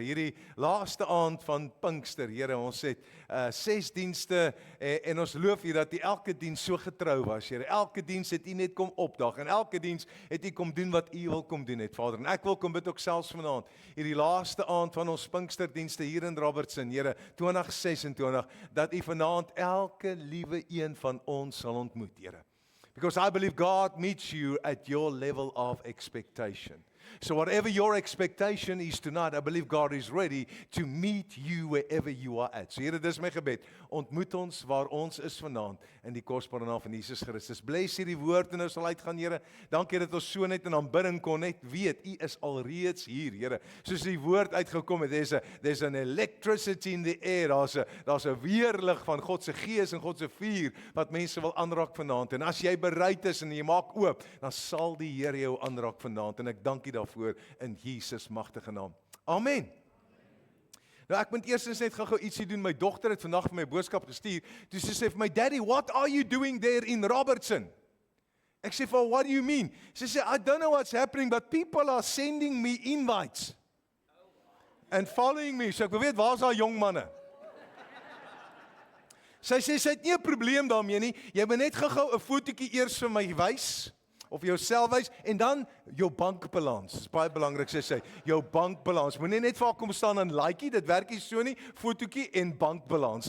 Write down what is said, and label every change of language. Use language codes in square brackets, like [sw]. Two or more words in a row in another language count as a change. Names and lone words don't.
[af] Hierdie laaste aand van Pinkster, Here, ons het 6 dienste en ons loof U dat U elke diens so getrou was, Here. Elke diens het U net kom opdag en elke diens het U kom doen wat U wil kom doen het, Vader. En ek wil kom bid ook selfs vanaand, hierdie laaste aand van ons Pinksterdienste hier in Robertson, Here, 2026, dat U vanaand elke liewe een van ons sal ontmoet, Here. [en] Because I believe God meets you at your level of expectation. So whatever your expectation is tonight, I believe God is ready to meet you wherever you are at. [af] So Here, dis my gebed. Ontmoet ons waar ons is vanaand in die kosbare naam van Jesus Christus. Bless hierdie woord en nou sal uitgaan, Here. Dankie dat ons so net in aanbidding kon net weet, U is alreeds hier, Here. Soos die woord uitgekom het, [en] there's an electricity in the air. [af] Daar's 'n weerlig van God se Gees en God se vuur wat mense wil aanraak vanaand. En as jy bereid is en jy maak oop, dan sal die Here jou aanraak vanaand. En ek dank U daarvoor in Jesus magtige naam. Amen. Nou ek moet eerstens net gou ietsie doen. My dogter het vandag vir my boodskap gestuur. Toe sy sê vir my, [en] "Daddy, what are you doing there in Robertson?" [af] Ek sê vir, [en] "What do you mean?" [af] Sy sê, [en] "I don't know what's happening, but people are sending me invites and following me." [af] So ek wil weet, waar's daai jong manne? Sy sê, sy het nie 'n probleem daarmee nie. Jy moet net gou 'n fotootjie eers vir my wys of jouself wys en dan jou bankbalans. Dit is baie belangrik, sê sy. Jou bankbalans. Moenie net vir haar kom staan en likeie, dit werk nie so nie. Fotootjie en bankbalans.